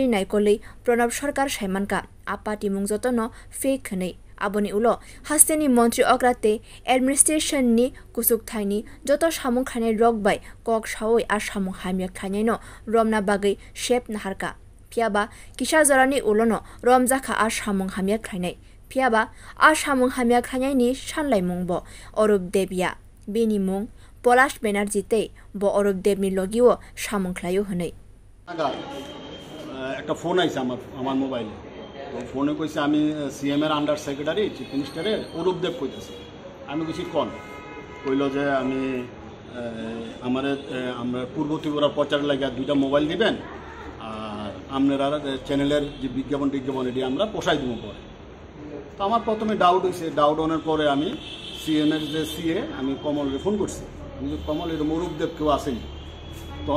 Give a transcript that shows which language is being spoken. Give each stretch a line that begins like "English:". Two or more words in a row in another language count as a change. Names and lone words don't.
Bodo: नाइकलै प्रणब सरकार साइमानका आ पार्टी मुं जतनो फेक हनै आबनि उलो हास्तेनि मन्त्री अक्राते एडमिनिस्ट्रेशननि कुसुक थाइनि जत सामुं खानाय रक बाय कक सावै आ सामुं हामिया खानायनो रमना बागै शेप नाहारका फियाबा किसा जरानि उलोनो रमजाखा आ सामुं हामिया खानाय फियाबा आ सामुं हामिया खानायनि सानलाय मुंबो अरुप देबिया बेनि मुं पलाश बेनार्जी तै ब अरुप देबनि लगिओ सामुं खालायो हनै
Bangla: একটা ফোন আইছে আমার মোবাইলে তো ফোনে কইছে আমি সিএম এর
English: under secretary chief minister's
Bangla: অরূপ দেব কইতেছে আমি কইছি কোন কইলো যে আমি আমরা পূর্ব ত্রিপুরা প্রচার লাগিয়া দুইটা মোবাইল দিবেন আর আপনারা চ্যানেলের যে বিজ্ঞাপন এটি আমরা পোষাই দিব পরে তো আমার প্রথমে ডাউট হয়েছে ডাউট হওয়ার পরে আমি সিএম এর যে সিএ আমি কমলকে ফোন করছি আমি কমল এরকম অরূপ দেব কেউ আসেনি তখন